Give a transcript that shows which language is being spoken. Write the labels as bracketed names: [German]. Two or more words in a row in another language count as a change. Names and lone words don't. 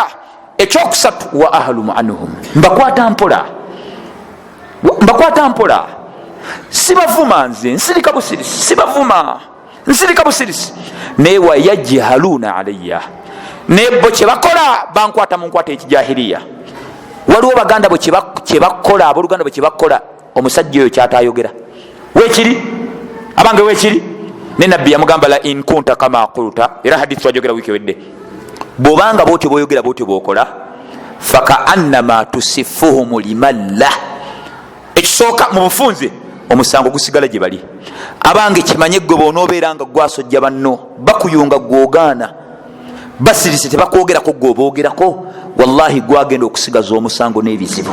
[Ganda] Ekyokusatu [Arabic] wa ahlumu anhum, [Ganda] mbakwata mpola, mbakwata mpola, sibavuma nze, nsirika busirisi, sibavuma, nsirika busirisi, naye [Arabic] wayajhaluna alayya, [Ganda] nebo kyebakola bankwata mu nkwata ekijahiriya. Waliwo baganda bwe kyebakola, abooluganda bwe kyebakola, omusajja oyo kyatayogera wekiri, abange wekiri. Ne nabbi yamugamba [Arabic] la in kunta kama qulta, [Ganda] era hadithi twajogera wiki wedde, bwobanga bwotyo bwoyogera bwotyo bwokola, [Arabic] faka annama tusifuhum limalla, [Ganda] ekisooka mu bufunze omusango gusigala gye bali. Abange kimanye gwe bw'onoobeeranga gwasojja banno bakuyunga gwogaana, basirise tebakwogerako gwe oboogerako, wallahi gwagenda okusigaza omusango n'ebizibu.